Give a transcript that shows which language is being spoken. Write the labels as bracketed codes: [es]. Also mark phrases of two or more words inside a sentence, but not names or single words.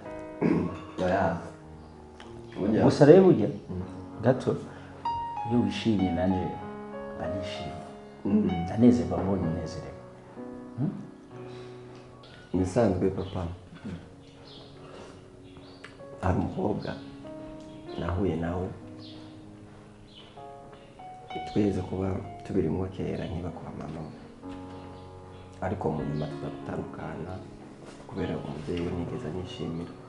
[rn] gusa rero burya gato iyo wishimye nanje banishimye ndanezerwa mbonye unezerewe Nisanzwe papa hari umukobwa nahuye nawe tweze kuba tubirimo kera nkiba kwa mama ariko mu nyuma tugatandukana kubera umubyeyi we nigeze anyishimira